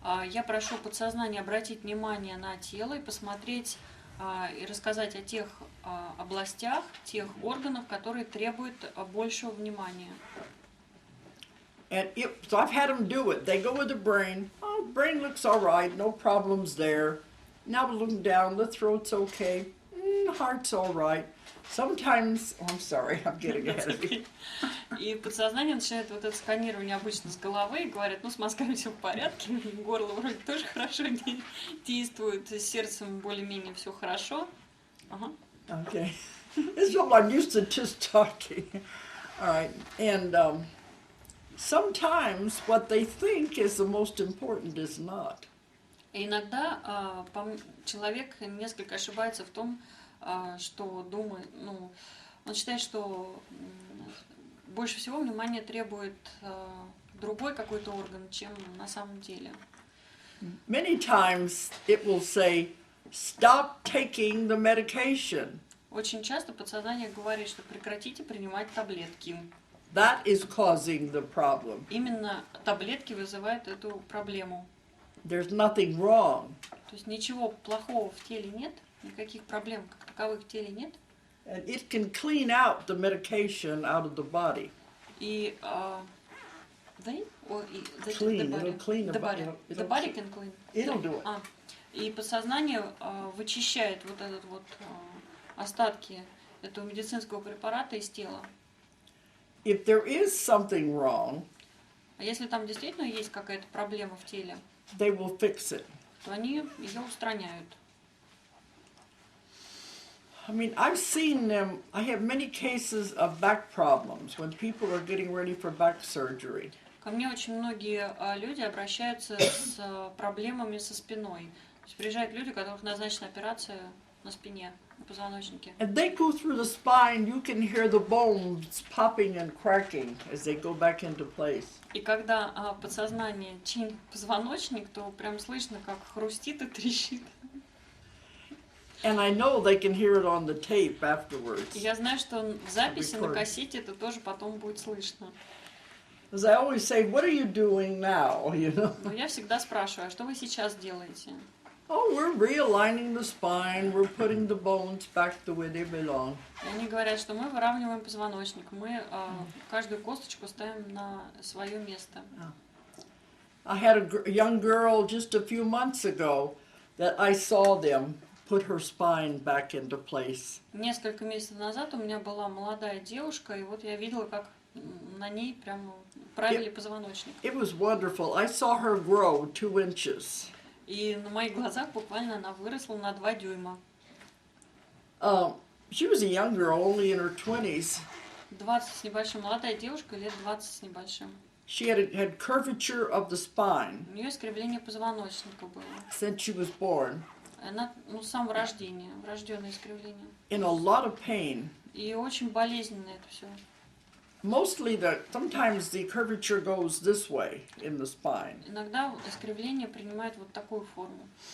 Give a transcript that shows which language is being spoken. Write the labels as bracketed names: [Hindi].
[Russian] Я прошу подсознание обратить внимание на тело и посмотреть и рассказать о тех областях, тех органах, которые требуют большего внимания. [English] And so I've had them do it. They go with the brain. Oh, brain looks all right, no problems there. Now we're looking down, the throat's okay, heart's all right. Sometimes, oh, I'm sorry, I'm getting ahead of you. [Russian] И подсознание начинает вот это сканирование обычно с головы и говорит, ну, с мозгами все в порядке, горло вроде тоже хорошо действует, с сердцем более-менее все хорошо. Ага. [English] Okay. This is what I'm used to just talking. All right. And sometimes what they think is the most important is not. [Russian] И иногда человек несколько ошибается в том, что думает, ну, он считает, что больше всего внимания требует другой какой-то орган, чем на самом деле. [English] Many times it will say, stop taking the medication. [Russian] Очень часто подсознание говорит, что прекратите принимать таблетки. [English] That is causing the problem. [Russian] Именно таблетки вызывают эту проблему. [English] There's nothing wrong. [Russian] То есть ничего плохого в теле нет, никаких проблем как таковых в теле нет. [English] And it can clean out the medication out of the body. [Russian] И [English] they or Clean, it'll clean the body. The body can clean. It'll do it. [Russian] И подсознание вычищает вот этот вот остатки этого медицинского препарата из тела. [English] If there is something wrong, [Russian] А если там действительно есть какая-то проблема в теле, [English] they will fix it. [Russian] то они ее устраняют. [English] I mean, I've seen them. I have many cases of back problems when people are getting ready for back surgery. [Russian] Ко мне очень многие люди обращаются с проблемами со спиной. То есть приезжают люди, у которых назначена операция на спине, на позвоночнике. [English] And they go through the spine, you can hear the bones popping and cracking as they go back into place. [Russian] И когда подсознание чинит позвоночник, то прям слышно, как хрустит и трещит. [English] And I know they can hear it on the tape afterwards. [Russian] И я знаю, что в записи на кассете это тоже потом будет слышно. [English] As I always say, what are you doing now? You know? [Russian] Но я всегда спрашиваю, а что вы сейчас делаете? [English] Oh, we're realigning the spine. We're putting the bones back the way they belong. [Russian] И они говорят, что мы выравниваем позвоночник, мы каждую косточку ставим на свое место. [English] I had a young girl just a few months ago that I saw them put her spine back into place. [Russian] Несколько месяцев назад у меня была молодая девушка, и вот я видела, как на ней прямо правили позвоночник. [English] It was wonderful. I saw her grow 2 inches. [Russian] И на моих глазах буквально она выросла на 2 дюйма. [English] She was a young girl, only in her 20s. [Russian] 20 с небольшим, молодая девушка, лет 20 с небольшим. [English] She had curvature of the spine [Russian] У нее искривление позвоночника было. [English] since she was born, [Russian] Она, с самого рождения, врожденное искривление. [English] in a lot of pain. [Russian] И очень болезненно это все. [English] Sometimes the curvature goes this way in the spine. [Russian] Иногда искривление принимает вот такую форму.